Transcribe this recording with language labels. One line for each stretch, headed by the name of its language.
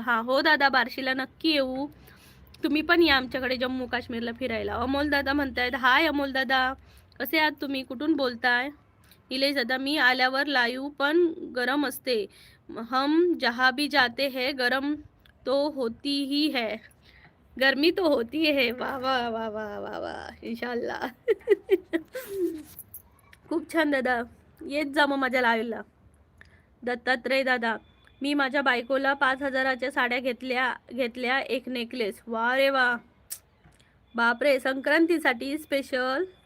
Marathi: हा हो दादा बार्शीला नक्की येऊ. तुम्ही पण या आमच्याकडे जम्मू काश्मीरला फिरायला. अमोल दादा म्हणतायत हाय अमोल दादा, कसे आहात तुम्ही, कुठून बोलताय?
Hindi: निलेश दादा
Marathi: मी आल्यावर लाईव्ह पण गरम असते,
Hindi: हम जहाँ भी जाते हैं गरम तो होती ही है, गर्मी तो होती है. वाह वाह वाह वाह वाह वाह इंशाल्लाह.
Marathi: खूप छान दादा, येत जा मग माझ्या लाईव्हला. दत्तात्रय दादा मी माझ्या बायकोला 5,000च्या साड्या घेतल्या एक नेकलेस. वा रे वा, बापरे संक्रांतीसाठी स्पेशल.